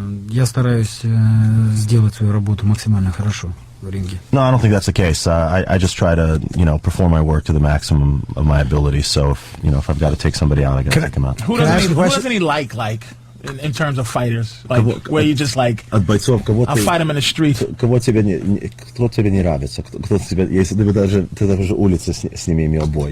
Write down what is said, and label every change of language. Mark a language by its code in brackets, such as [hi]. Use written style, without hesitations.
[ru] Я стараюсь сделать свою работу максимально хорошо в ринге. [en] No, I don't think that's the case. I just try to, perform my work to the maximum of my ability. So if I've got to take somebody out, I got to take him out. Who doesn't he like in terms of fighters? Like where you just like [ru] от бойцов, [en] I'll fight him in the street. [ru] Кто тебе не нравится? Кто тебе, если ты даже улице с ними имел бой.